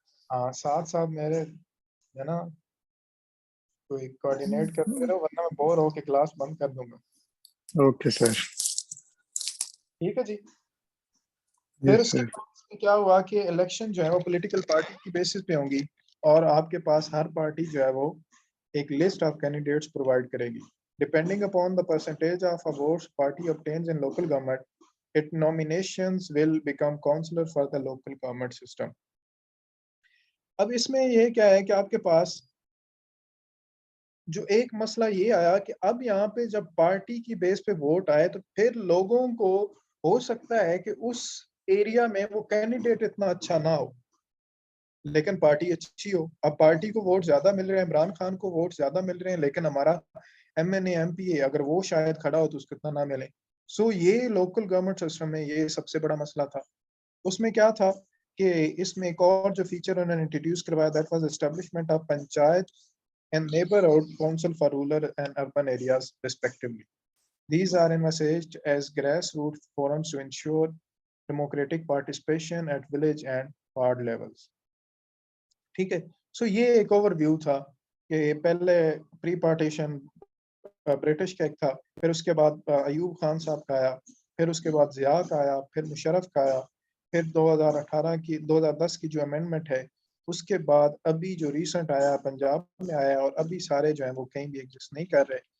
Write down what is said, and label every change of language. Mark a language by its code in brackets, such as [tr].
[ur] ہاں ساتھ ساتھ میرے ہے نا کوئی کوآرڈینیٹ کرتے رہو ورنہ میں بور ہو کے کلاس بند کر دوں گا. [en] Okay sir. [ur] ٹھیک ہے جی. پھر [en] yes [ur] اس کے [en] Sir. [ur] بعد کیا ہوا کہ الیکشن جو ہے وہ پولیٹیکل پارٹی کی بیسس پہ ہوں گی اور آپ کے پاس ہر پارٹی جو ہے وہ ایک لسٹ آف کینڈیڈیٹس پرووائڈ کرے گی. [en] Depending upon the percentage of votes party obtains in local government, its nominations will become councillor for the local government system. [ur] اب اس میں یہ کیا ہے کہ آپ کے پاس جو ایک مسئلہ یہ آیا کہ اب یہاں پہ جب پارٹی کی بیس پہ ووٹ آئے تو پھر لوگوں کو ہو سکتا ہے کہ اس ایریا میں وہ کینڈیڈیٹ اتنا اچھا نہ ہو لیکن پارٹی اچھی ہو. اب پارٹی کو ووٹ زیادہ مل رہے ہیں، عمران خان کو ووٹ زیادہ مل رہے ہیں، لیکن ہمارا MNA MPA اگر وہ شاید کھڑا ہو تو اس کو اتنا نہ ملے. سو یہ لوکل گورنمنٹ سسٹم میں یہ سب سے بڑا مسئلہ تھا. اس میں کیا تھا کہ اس میں ایک اور جو فیچر انہوں نے انٹروڈیوس کروایا [en] That was establishment of panchayat and neighborhood council for rural and urban areas respectively. These are envisaged as grassroots forums to ensure democratic participation at village and ward levels. [ur] ٹھیک ہے. سو یہ ایک اوور ویو تھا کہ پہلے pre partition British کا ایک تھا, پھر اس کے بعد ایوب خان صاحب کا آیا, پھر اس کے بعد ضیاء کا آیا, پھر مشرف کا آیا, پھر 2010 کی جو امینڈمنٹ ہے اس کے بعد ابھی جو ریسنٹ آیا پنجاب میں آیا, اور ابھی سارے جو ہیں وہ کہیں بھی ایگزسٹ نہیں کر رہے.